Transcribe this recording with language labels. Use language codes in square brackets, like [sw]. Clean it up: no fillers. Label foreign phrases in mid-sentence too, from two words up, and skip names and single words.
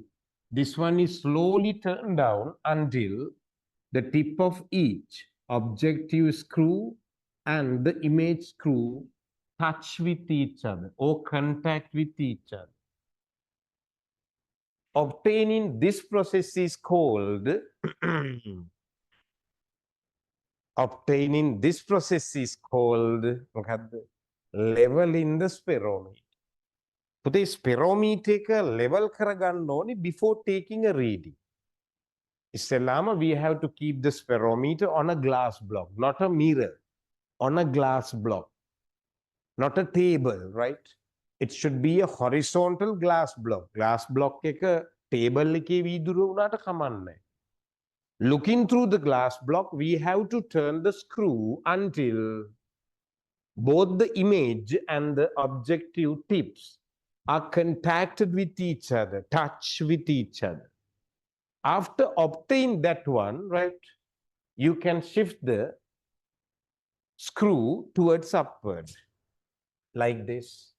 [en] This one is slowly turned down until the tip of each objective screw and the image screw touch with each other or contact with each other. Obtaining this process is called level in the spherometer. [si] පුතේ ස්පෙරෝමීටර් එක level කරගන්න ඕනේ [en] before taking a reading. ඉස්සෙල්ලාම we have to keep the spherometer on a glass block, not a mirror, on a glass block, not a table, right? It should be a horizontal glass block. Glass block [si] එක table එකේ වීදුරු වුණාට කමන්නේ. [en] Looking through the glass block, we have to turn the screw until both the image and the objective tips are contacted with each other, touch with each other. After obtaining that one, right, you can shift the screw towards upward like this.